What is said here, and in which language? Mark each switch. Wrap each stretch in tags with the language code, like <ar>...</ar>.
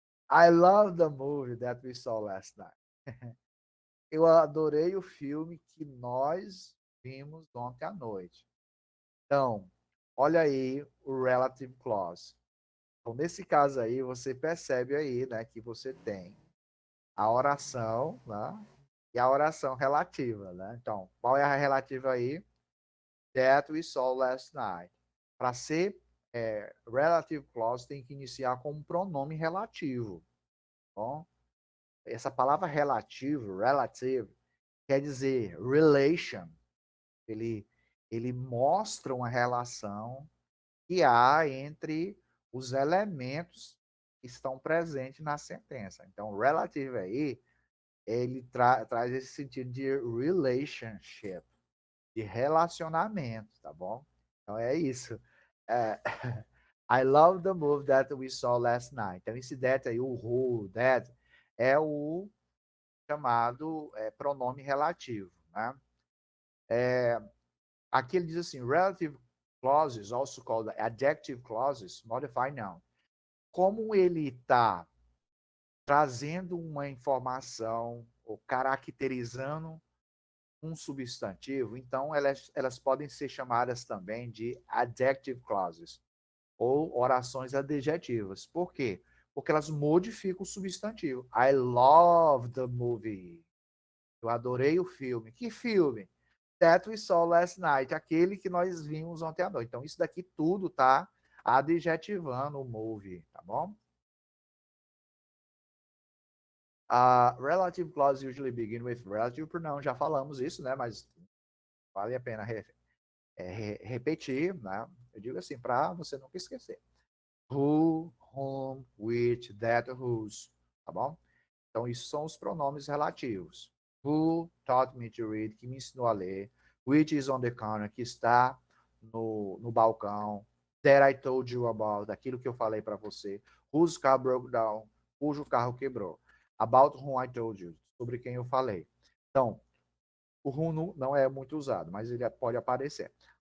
<en>I love the movie that we saw last night.</en> <pt>Eu adorei o filme que nós vimos ontem à noite. Então, olha aí o relative clause. Então, nesse caso aí, você percebe aí, né, que você tem a oração, né, e a oração relativa, né? Então, qual é a relativa aí?</pt> <en>That we saw last night.</en> <pt>Para ser relative clause, tem que iniciar com um pronome relativo. Tá bom? Essa palavra relativo, relative, quer dizer relation. Ele, ele mostra uma relação que há entre os elementos que estão presentes na sentença. Então, relative aí, ele traz esse sentido de relationship, de relacionamento, tá bom? Então é isso.</pt> <en>É, I love the movie that we saw last night.</en> <pt>Então esse that aí, o who, that, é o chamado pronome relativo, né? Aqui ele diz assim,</pt> <en>relative clauses, also called adjective clauses, modify noun.</en> <pt>Como ele está trazendo uma informação ou caracterizando um substantivo, então elas podem ser chamadas também de adjective clauses ou orações adjetivas. Por quê? Porque elas modificam o substantivo.</pt> <en>I love the movie.</en> <pt>Eu adorei o filme. Que filme?</pt> <en>That we saw last night,</en> <pt>aquele que nós vimos ontem à noite. Então, isso daqui tudo tá adjetivando o movie, tá bom?</pt> <en>Relative clauses usually begin with relative pronoun.</en> <pt>Já falamos isso, né? Mas vale a pena repetir, né? Eu digo assim, para você nunca esquecer.</pt> <en>Who, whom, which, that, whose,</en> <pt>tá bom? Então, isso são os pronomes relativos.</pt> <en>Who taught me to read,</en> <pt>que me ensinou a ler.</pt> <en>Which is on the counter,</en> <pt>que está no balcão.</pt> <en>That I told you about,</en> <pt>aquilo que eu falei para você.</pt> <en>Whose car broke down,</en> <pt>cujo carro quebrou.</pt> <en>About whom I told you,</en> <pt>sobre quem eu falei. Então, o who não é muito usado, mas ele pode aparecer.</pt>